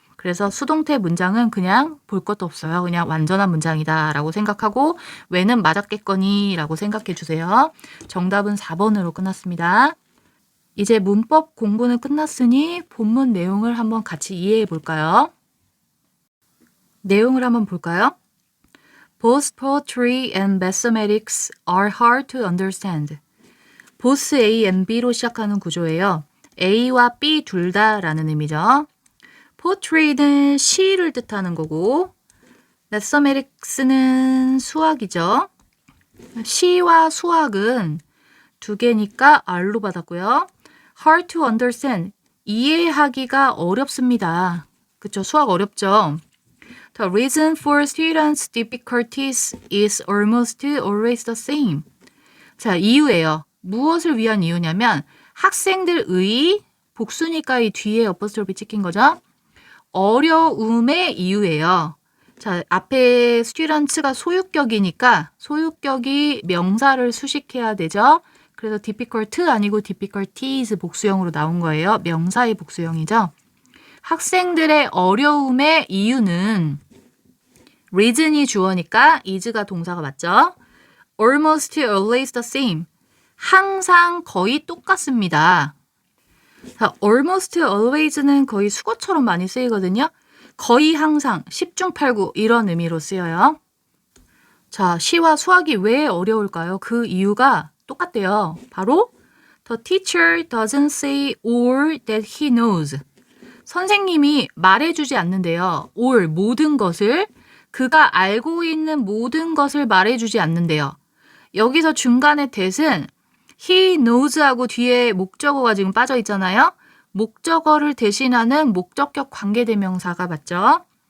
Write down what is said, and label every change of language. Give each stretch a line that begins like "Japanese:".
Korean: 그래서 수동태 문장은 그냥 볼 것도 없어요. 그냥 완전한 문장이다 라고 생각하고 when은 맞았겠거니 라고 생각해 주세요. 정답은 4번으로 끝났습니다. 이제 문법 공부는 끝났으니 본문 내용을 한번 같이 이해해 볼까요? 내용을 한번 볼까요?
English: Both poetry and mathematics are hard to understand.
Korean: both A and B로 시작하는 구조예요. A와 B 둘 다라는 의미죠. poetry는 시를 뜻하는 거고 mathematics는 수학이죠. 시와 수학은 두 개니까 R로 받았고요.
English: hard to understand,
Korean: 이해하기가 어렵습니다. 그쵸? 수학 어렵죠?
English: The reason for students' difficulties is almost always the same.
Korean: 자, 이유예요. 무엇을 위한 이유냐면 학생들의 복수니까 이 뒤에 어퍼스트로피 찍힌 거죠. 어려움의 이유예요. 자, 앞에 students가 소유격이니까 소유격이 명사를 수식해야 되죠. 그래서 difficult 아니고 difficulties 복수형으로 나온 거예요. 명사의 복수형이죠. 학생들의 어려움의 이유는 reason이 주어니까 is가 동사가 맞죠.
English: almost always the same.
Korean: 항상 거의 똑같습니다. 자, almost always는 거의 수거처럼 많이 쓰이거든요. 거의 항상, 10중 8구 이런 의미로 쓰여요. 자, 시와 수학이 왜 어려울까요? 그 이유가 똑같대요.
English: 바로 The teacher doesn't say all that he knows.
Korean: 선생님이 말해주지 않는데요. all, 모든 것을, 그가 알고 있는 모든 것을 말해주지 않는데요. 여기서 중간에 that은 he knows하고 뒤에 목적어가 지금 빠져 있잖아요. 목적어를 대신하는 목적격 관계대명사가 맞죠?